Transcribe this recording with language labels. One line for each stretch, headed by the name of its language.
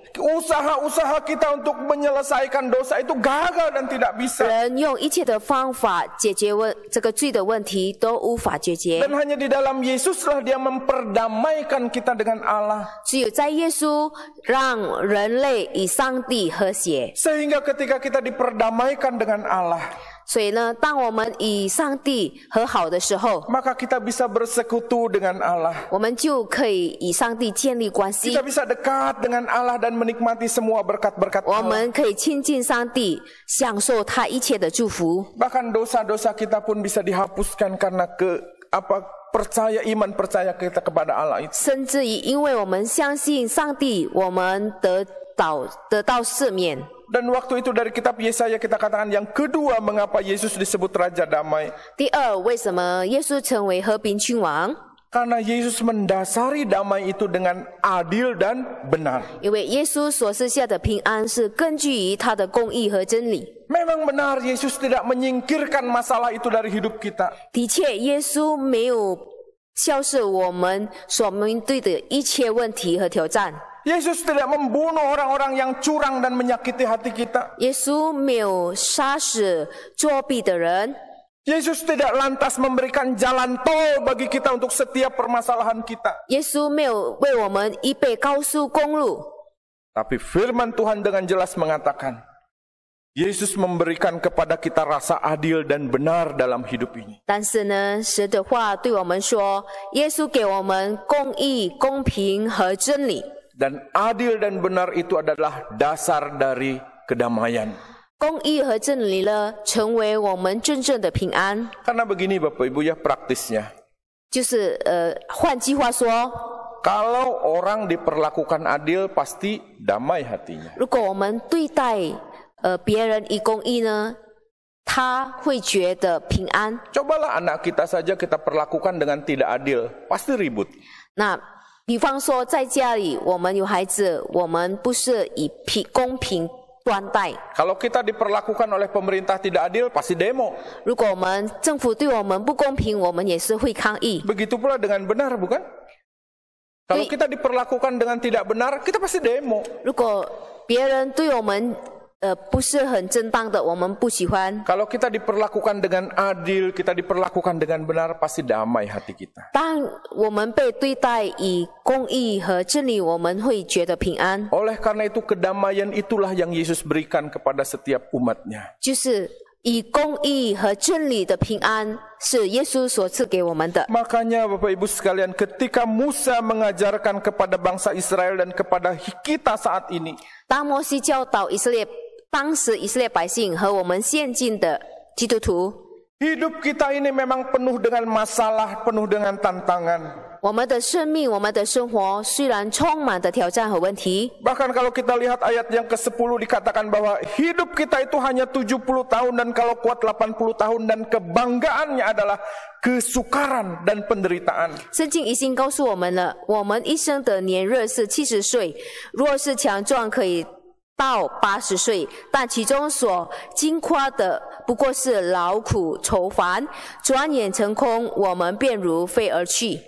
Indonesian: Usaha-usaha kita untuk menyelesaikan dosa itu gagal dan tidak bisa.
Chinese: 人用一切的方法解决这个罪的问题都无法解决。
Indonesian: Dan hanya di dalam Yesuslah dia memperdamaikan kita dengan Allah.
Chinese: 只有在耶稣让人类与上帝和谐。
Indonesian: Sehingga ketika kita diperdamaikan dengan Allah,
Chinese: 所以呢，当我们与上帝和好的时候，
Indonesian: maka kita bisa bersekutu dengan Allah.
Chinese: 我们就可以与上帝建立关系
Indonesian: Kita。 bisa dekat dengan Allah dan menikmati semua berkat-berkat
Chinese: 我
Indonesian: Allah.
Chinese: 们可以亲近上帝，享受他一切的祝福。
Indonesian: Bahkan dosa-dosa kita pun bisa dihapuskan karena percaya kita kepada Allah itu.
Chinese: 甚至于因为我们相信上帝，我们得到赦免。
Indonesian: Dan waktu itu dari kitab Yesaya kita katakan yang kedua mengapa Yesus disebut Raja Damai.
Chinese: 第二，为什么耶稣成为和平君王？
Indonesian: Karena Yesus mendasari damai itu dengan adil dan benar.
Chinese: 因为耶稣所赐下的平安是根据于他的公义和真理。
Indonesian: Memang benar Yesus tidak menyingkirkan masalah itu dari hidup kita.
Chinese: 的确，耶稣没有消逝我们所面对的一切问题和挑战。
Indonesian: Yesus tidak membunuh orang-orang yang curang dan menyakiti hati kita.
Chinese: 耶稣没有杀死作弊的人。
Indonesian: Yesus tidak lantas memberikan jalan tol bagi kita untuk setiap permasalahan kita.
Chinese: 耶稣没有为我们预备高速公路。
Indonesian: Tapi firman Tuhan dengan jelas mengatakan, Yesus memberikan kepada kita rasa adil dan benar dalam hidup ini.
Chinese: 但是呢，神的话对我们说，耶稣给我们公义、公平和真理。
Indonesian: Dan adil dan benar itu adalah dasar dari kedamaian.
Chinese: 公义和真理呢，成为我们真正的平安。
Indonesian: Karena begini Bapak Ibu ya praktisnya.
Chinese: 就是换句话说，
Indonesian: Kalau orang diperlakukan adil, pasti damai hatinya.
Chinese: 如果我们对待别人以公义呢，他会觉得平安。
Indonesian: Cobalah anak kita saja kita perlakukan dengan tidak adil, pasti ribut.
Chinese: 那比方说在家里，我们有孩子，我们不是以公平对待。
Indonesian: Kalau kita diperlakukan oleh pemerintah tidak adil, pasti demo.
Chinese: 如果我们政府对我们不公平，我们也是会抗议。
Indonesian: Begitu pula dengan benar, bukan? Kalau kita diperlakukan dengan tidak benar, kita pasti demo.
Chinese: 如果别人对我们不是很正当的，我们不喜欢。
Indonesian: Kalau kita diperlakukan dengan adil, kita diperlakukan dengan benar, pasti damai hati kita.
Chinese: 当我们被对待以公义和真理，我们会觉得平安。
Indonesian: Oleh karena itu, kedamaian itulah yang Yesus berikan kepada setiap umatnya.
Chinese: 就是以公义和真理的平安，是耶稣所赐给我们的。
Indonesian: Makanya Bapak Ibu sekalian, ketika Musa mengajarkan kepada bangsa Israel dan kepada kita saat ini,
Chinese: 当摩西教导当时以色列百姓和我们现今的基督徒，
Indonesian: hidup kita ini memang penuh dengan masalah, penuh dengan tantangan.
Chinese: 我们的生命、我们的生活虽然充满的挑战和问题，
Indonesian: Bahkan kalau kita lihat ayat yang ke-10 dikatakan bahwa hidup kita itu hanya 70 tahun dan kalau kuat 80 tahun dan kebanggaannya adalah kesukaran dan penderitaan.
Chinese: 圣经已经告诉我们了，我们一生的年日是70岁，若是强壮可以到80岁，但其中所经夸的不过是劳苦愁烦，转眼成空，我们便如飞而去。